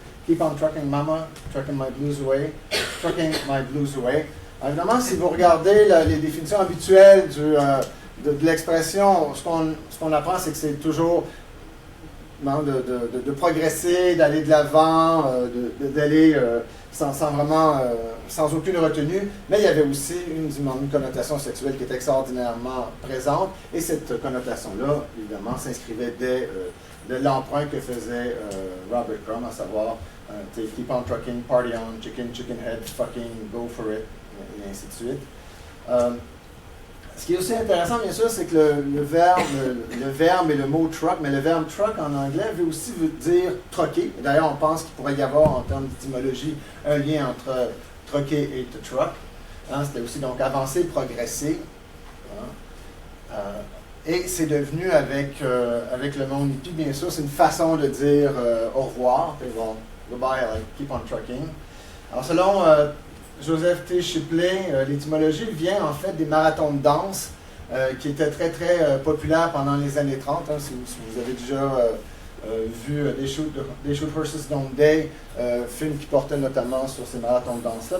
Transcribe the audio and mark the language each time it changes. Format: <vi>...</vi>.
<en>Keep on trucking mama, trucking my blues away, trucking my blues away.</en> <fr>Alors, évidemment, si vous regardez les définitions habituelles de l'expression, ce qu'on apprend, c'est que c'est toujours de progresser, d'aller de l'avant, d'aller sans aucune retenue, mais il y avait aussi une connotation sexuelle qui était extraordinairement présente, et cette connotation-là, évidemment, s'inscrivait de l'emprunt que faisait Robert Crumb, à savoir</fr> <en>Keep on trucking, party on, chicken head, fucking, go for it,</en> <fr>et ainsi de suite. Ce qui est aussi intéressant, bien sûr, c'est que le verbe et le mot truck, mais le verbe truck en anglais veut aussi dire troquer. D'ailleurs, on pense qu'il pourrait y avoir, en termes d'étymologie, un lien entre troquer et to truck. Hein, c'était aussi donc avancer, progresser. Hein. Et c'est devenu avec le monde hippie, bien sûr, c'est une façon de dire au revoir.</fr> <en>Bon, goodbye, keep on trucking.</en> <fr>Alors, selon Joseph T. Shipley, l'étymologie vient en fait des marathons de danse qui étaient très très populaires pendant les années 30. Hein, si vous avez déjà vu They Shoot Horses Don't They, film qui portait notamment sur ces marathons de danse-là.</fr>